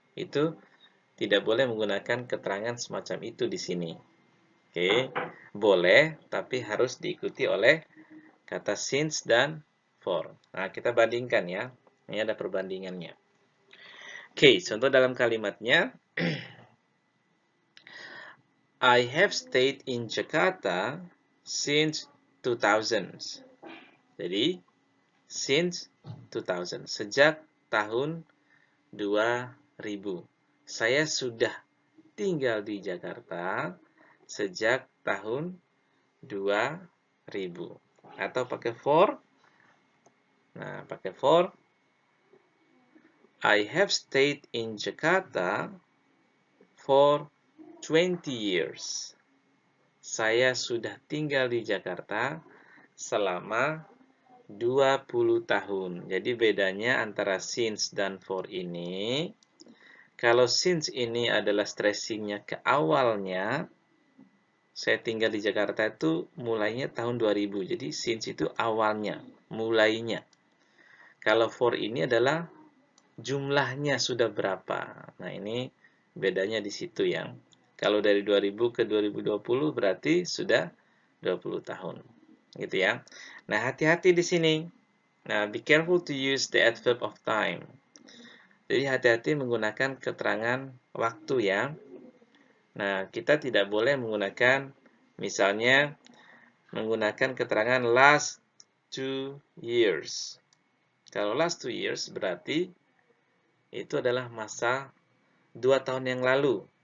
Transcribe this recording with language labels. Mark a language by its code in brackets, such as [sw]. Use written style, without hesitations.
[id] Itu tidak boleh menggunakan keterangan semacam itu di sini. Oke, boleh, tapi harus diikuti oleh kata since dan for. Nah, kita bandingkan ya. Ini ada perbandingannya. Oke, contoh dalam kalimatnya. [en] I have stayed in Jakarta since 2000. [id] Jadi, since 2000. Sejak tahun 2000. Saya sudah tinggal di Jakarta sejak tahun 2000. Atau pakai for. Nah, pakai for. [en] I have stayed in Jakarta for 20 years. [id] Saya sudah tinggal di Jakarta selama 20 tahun. Jadi bedanya antara since dan for ini, kalau since ini adalah stressingnya ke awalnya, saya tinggal di Jakarta itu mulainya tahun 2000. Jadi since itu awalnya, mulainya. Kalau for ini adalah jumlahnya sudah berapa. Nah, ini bedanya di situ yang kalau dari 2000 ke 2020 berarti sudah 20 tahun. Gitu ya. Nah, hati-hati di sini. [en] Nah, be careful to use the adverb of time. [id] Jadi hati-hati menggunakan keterangan waktu ya. Nah, kita tidak boleh menggunakan misalnya menggunakan keterangan [en] last 2 years. [id] Kalau [en] last 2 years [id] berarti itu adalah masa 2 tahun yang lalu.